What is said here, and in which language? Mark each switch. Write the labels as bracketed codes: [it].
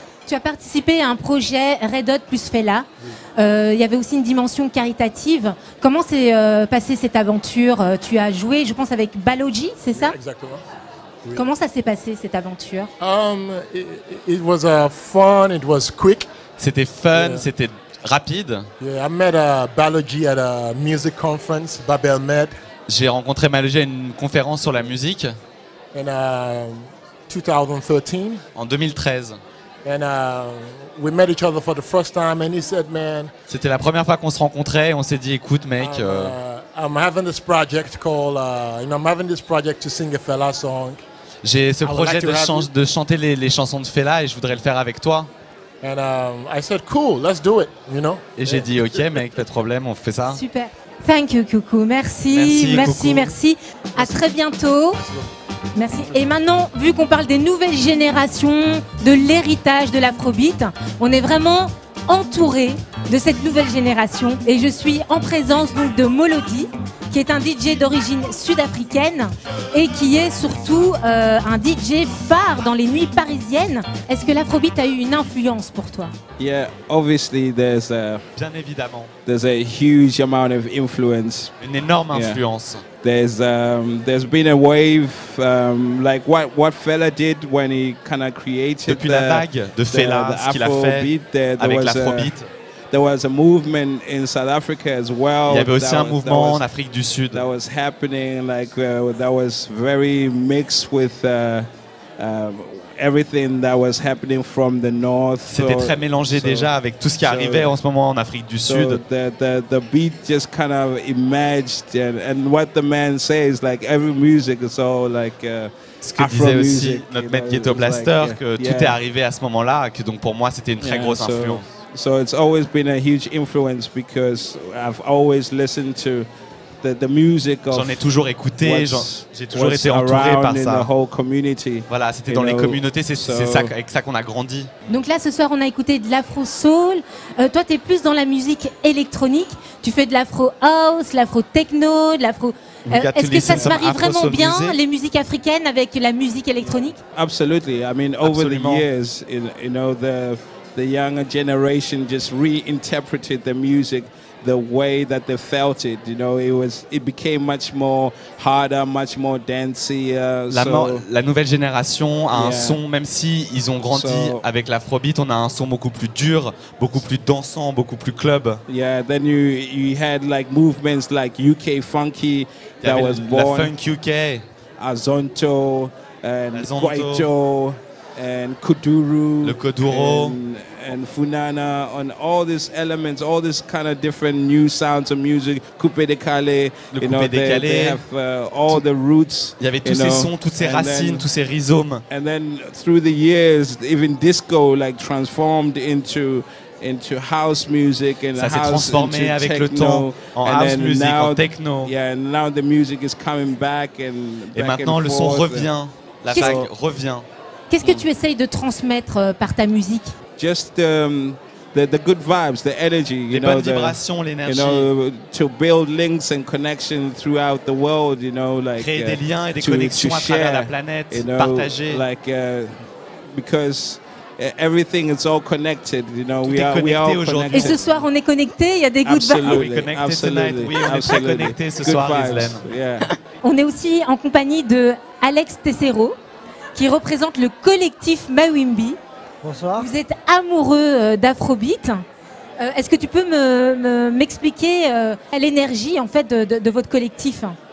[fr] Tu as participé à un projet Red Hot plus Fela. Il y avait aussi une dimension caritative. Comment s'est passée cette aventure? Tu as joué, je pense, avec Baloji, c'est ça? Exactement. Oui. Comment ça s'est passé, cette aventure? [en] It was fun, it was quick. [fr] C'était fun, c'était rapide. [en] Yeah, I met Baloji at a music conference, Babel Med. [fr] J'ai rencontré Baloji à une conférence sur la musique. [en] In 2013. [fr] En 2013. [en] And we met each other for the first time, and he said, "Man." [fr] C'était la première fois qu'on se rencontrait, et on s'est dit, écoute, mec. [en] I'm having this project called, I'm having this project to sing a Fela song. [fr] J'ai ce projet de chanter les chansons de Fela et je voudrais le faire avec toi. [en] And I said, "Cool, let's do it," you know. [fr] Et j'ai dit, ok, mec, pas de problème, on fait ça. Super. [en] Thank you, [fr] Coucou. Merci. À très bientôt. Merci. Et maintenant, vu qu'on parle des nouvelles générations, de l'héritage de l'afrobeat, on est vraiment entouré de cette nouvelle génération. Et je suis en présence donc de Molody, qui est un DJ d'origine sud-africaine et qui est surtout un DJ phare dans les nuits parisiennes. Est-ce que l'afrobeat a eu une influence pour toi? [en] Yeah, obviously [fr] bien évidemment. [en] There's a huge amount of influence. [fr] Une énorme influence. [en] There's been a wave like what Fela did when he kind of created [fr] depuis la vague de Fela, ce qu'il a fait avec l'afrobeat. [en] There was a movement in South Africa as well. [fr] Il y avait aussi un mouvement en Afrique du Sud. [en] That was happening, like that was very mixed with everything that was happening from the north. [fr] C'était très mélangé déjà avec tout ce qui arrivait en ce moment en Afrique du Sud. [en] The beat just kind of emerged, and what the man says, like every music is all like. [fr] Ce que disait aussi notre maître Ghetto Blaster, que tout est arrivé à ce moment-là, que donc pour moi c'était une très grosse influence. [en] So it's always been a huge influence because I've always listened to the music of. [fr] J'en ai toujours écouté, j'ai toujours été entouré par ça. Voilà, c'était dans les communautés, c'est ça, avec ça qu'on a grandi. Donc là, ce soir, on a écouté de l'afro-soul. Toi, tu es plus dans la musique électronique. Tu fais de l'afro-house, l'afro-techno, de l'afro... Est-ce que ça se marie vraiment bien, les musiques africaines, avec la musique électronique? [en] Absolutely. I mean, over the years, you know, the younger generation just reinterpreted the music the way that they felt it. You know, it became much more harder, much more dancey. [fr] La nouvelle génération a un son, même si ils ont grandi avec l'afrobeat, on a un son beaucoup plus dur, beaucoup plus dansant, beaucoup plus club. [en] Yeah, then you had like movements like UK funky that was born. [fr] La funk UK, [en] Azonto and Kwaito and Kuduro, [fr] le Koduro, [en] and Funana, on all these elements, all this kind of different new sounds of music, Coupé décalé, [fr] le coupé décalé, [en] they have all the roots. [fr] Il y avait tous ces sons, toutes ces racines, tous ces rhizomes. [en] And then through the years, even disco like transformed into house music, and [fr] ça s'est transformé avec le temps en house music, en techno. [en] Yeah, and now the music is coming back [fr] et maintenant le son revient, la vague revient. Qu'est-ce que tu essayes de transmettre par ta musique? [en] Just the good vibes, the energy, [fr] les bonnes vibrations, l'énergie. [en] You know, to build links and connections throughout the world, you know, like [fr] créer des liens et des connexions à travers la planète, [en] you know, [fr] partager. [en] Like because everything is all connected, you know. We are all connected. [fr] Et ce soir, on est connectés. Il y a des good vibes. Oui, on est très connectés ce soir, Islaine. [en] Yeah. [fr] On est aussi en compagnie de Alex Tessero, qui représente le collectif Mawimbi. Bonsoir. Vous êtes amoureux d'Afrobeat. Est-ce que tu peux m'expliquer l'énergie en fait de votre collectif?